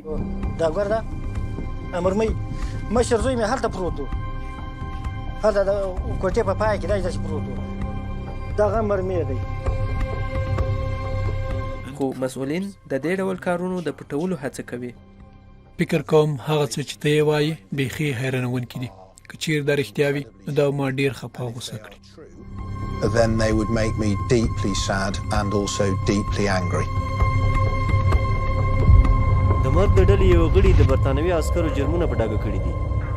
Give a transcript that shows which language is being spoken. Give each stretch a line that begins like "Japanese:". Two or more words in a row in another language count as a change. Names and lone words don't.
Pashto: دا ګور دا مرمۍ مشر زوی مې هلته پروت و، هلته د کوټې په پای کې داسې پروت و. دغه مرمۍ دی. خو مسؤلین د دې ډول کارونو د پټولو هڅه کوي. فکر کوم هغه څه چې ته یې وایې بیخي حیرانونکي دي. که چیرې دا رښتیا وي نو دا ما ډېر خفه او غوسه کړي.
English: Then they would make me deeply sad and also deeply angry.
Pashto: د مرګ د ډلې یو غړي د برتانوي عسکرو جرمونه په ډاګه کړي دي.